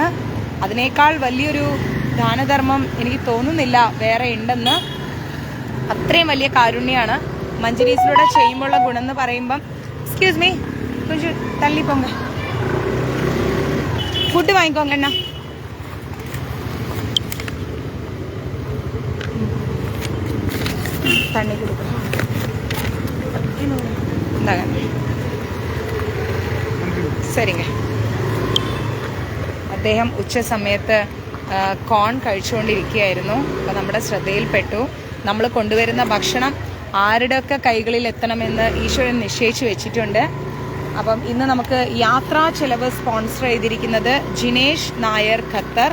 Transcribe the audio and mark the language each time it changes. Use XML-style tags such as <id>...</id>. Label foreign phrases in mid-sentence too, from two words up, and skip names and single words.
<ml>അതിനേക്കാൾ വലിയൊരു ദാനധർമ്മം എനിക്ക് തോന്നുന്നില്ല വേറെ ഉണ്ടെന്ന്. അത്രയും വലിയ കാരുണ്യമാണ് മഞ്ജരീസിലൂടെ ചെയ്യുമ്പോഴുള്ള ഗുണം എന്ന് പറയുമ്പം.</ml> <en>excuse me,</en> <ta>கொஞ்சம் தள்ளிப்போங்க, ஃபுட் வாங்கிக்கோங்க அண்ண. தண்ணி கொடுக்கணும். இந்தாங்க. சரிங்க.</ta> <ml>അദ്ദേഹം ഉച്ച സമയത്ത് കോൺ കഴിച്ചുകൊണ്ടിരിക്കുകയായിരുന്നു. അപ്പോൾ നമ്മുടെ ശ്രദ്ധയിൽപ്പെട്ടു. നമ്മൾ കൊണ്ടുവരുന്ന ഭക്ഷണം ആരുടെയൊക്കെ കൈകളിൽ എത്തണമെന്ന് ഈശ്വരൻ നിശ്ചയിച്ചു വെച്ചിട്ടുണ്ട്. അപ്പം ഇന്ന് നമുക്ക് യാത്രാ ചെലവ് സ്പോൺസർ ചെയ്തിരിക്കുന്നത് ജിനേഷ് നായർ ഖത്തർ.</ml>